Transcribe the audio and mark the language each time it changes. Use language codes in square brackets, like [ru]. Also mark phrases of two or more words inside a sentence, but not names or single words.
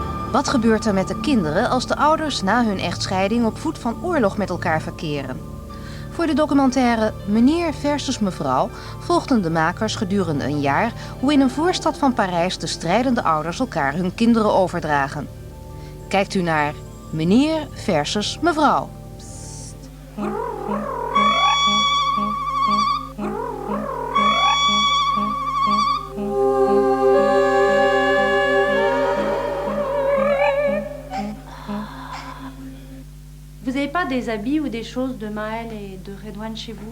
[nl] Wat gebeurt er met de kinderen als de ouders na hun echtscheiding op voet van oorlog met elkaar verkeren? Voor de documentaire Meneer versus Mevrouw volgden de makers gedurende een jaar hoe in een voorstad van Parijs de strijdende ouders elkaar hun kinderen overdragen. Kijkt u naar Meneer versus Mevrouw. [fr] Vous n'avez pas des habits ou des choses de Maëlle et de Redouane chez vous?